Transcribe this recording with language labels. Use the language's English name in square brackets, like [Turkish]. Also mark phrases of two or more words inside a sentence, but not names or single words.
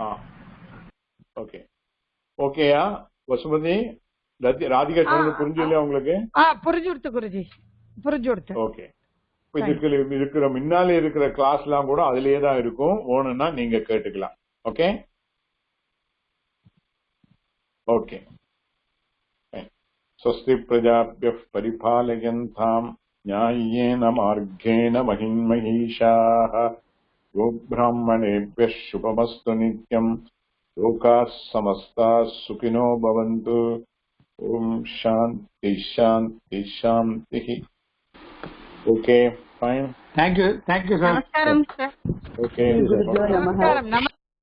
[Tamil] ஓகே ஓகேயா வசுமதி ராதிகா சொன்னது புரிஞ்சு உங்களுக்கு புரிஞ்சு கொடுத்து குருஜி புரிஞ்சு கொடுத்து ஓகே இருக்கிற முன்னாலே இருக்கிற கிளாஸ் எல்லாம் கூட அதுலயே தான் இருக்கும் ஓணுன்னா நீங்க கேட்டுக்கலாம் ஓகே ஓகே [Sanskrit] स्वस्ति प्रजाभ्यः परिपालयन्ताम् न्याय्येन मार्गेण महिन्महीषाः गोब्राह्मणेभ्यः शुभमस्तु नित्यम् लोकाः समस्ताः सुखिनो भवन्तु ओम शांति शांति शांति [English] okay fine Thank you sir [Tamil] நமஸ்காரம் சார் [English] ओके [Sanskrit] गुरुभ्यो नमः